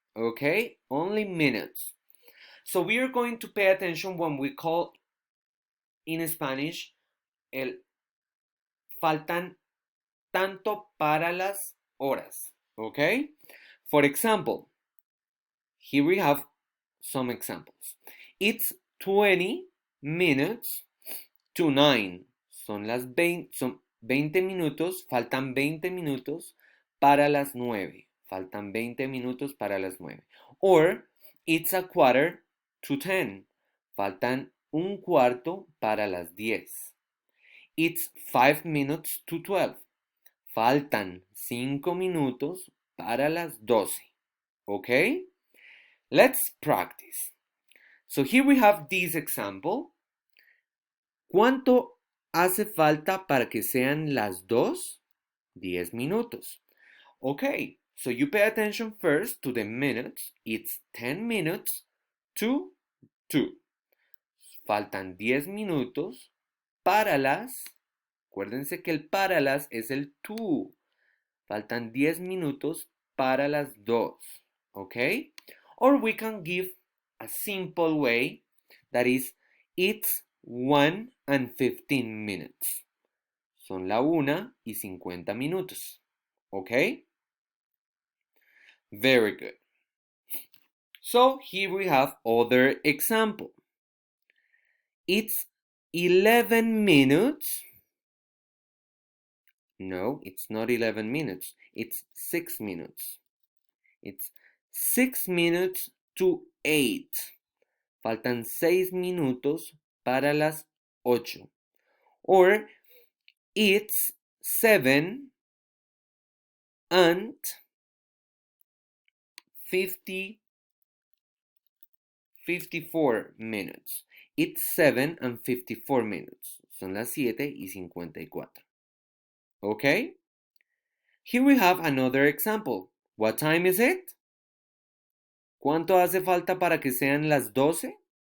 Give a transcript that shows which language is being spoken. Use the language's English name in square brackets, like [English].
[English] Okay, only minutes. So we are going to pay attention when we call in Spanish [Spanish] el faltan tanto para las horas. [English] Okay, for example, here we have some examples. It's 20 minutes to 9. [Spanish] Son 20 minutos, faltan 20 minutos para las 9. Faltan 20 minutos para las 9. [English] Or, it's 9:45. [Spanish] Faltan un cuarto para las 10. [English] It's 5 minutes to 12. [Spanish] Faltan 5 minutos para las 12. [English] Okay? Let's practice. So here we have this example. [Spanish] ¿Cuánto hace falta para que sean las 2? 10 minutos. [English] Okay, so you pay attention first to the minutes. It's 10 minutes to 2. [Spanish] Faltan 10 minutos para las. Acuérdense que el para las es el to. Faltan 10 minutos para las 2. [English] Okay? Or we can give a simple way that is it's 1:15. [Spanish] Son la 1:50 minutos. [English] Okay? Very good. So here we have other example. It's 11 minutes. No, it's not 11 minutes. It's 6 minutes. It's 6 minutes to 8. [Spanish] Faltan 6 minutos para las 8. [English] Or it's 7:54 minutes. It's 7:54 minutes. [Spanish] Son las 7:54. [English] Okay? Here we have another example. What time is it? [Spanish] ¿Cuánto hace falta para que sean las 12?